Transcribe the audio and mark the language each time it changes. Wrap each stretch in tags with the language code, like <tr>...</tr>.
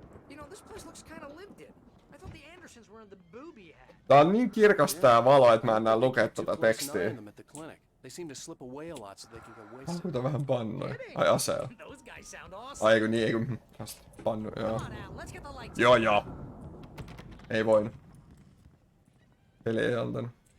<en>You know, this place looks kind of lived in. I thought the Andersons were in the booby hat.</en> <fi>Tää on niin kirkas tää valo, että mä en näe lukea tota tekstiä.</fi> <en>They seem to slip away a lot so they can go wasted.</en> <fi>Paukuta vähän pannoja. Ai aseella.</fi> <en>Those guys sound awesome.</en> <fi>Ai kun niin, ei kun pannu, joo.</fi> <en>Come on, Al, let's get the lights.</en> <fi>Joo. Ei voinut. Peli ei antanut.</fi>